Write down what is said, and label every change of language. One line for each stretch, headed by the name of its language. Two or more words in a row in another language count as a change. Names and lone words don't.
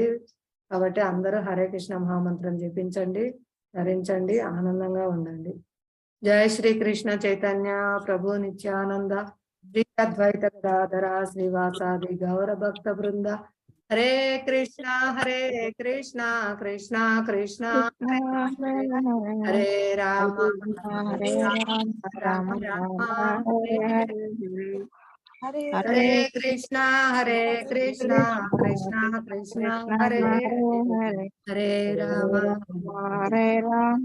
Telugu: కాబట్టి అందరూ హరే కృష్ణ మహామంత్రం జపించండి, ధరించండి, ఆనందంగా ఉండండి.
Sanskrit: జై శ్రీ కృష్ణ చైతన్య ప్రభు నిత్యానంద శ్రీ అద్వైత గదాధర శ్రీవాసాది గౌర భక్త బృంద హరే కృష్ణ కృష్ణ కృష్ణ హరే రామ హరే రామ రామ రామ హరే హరే హరే కృష్ణ కృష్ణ కృష్ణ హరే హరే రామ హరే రామ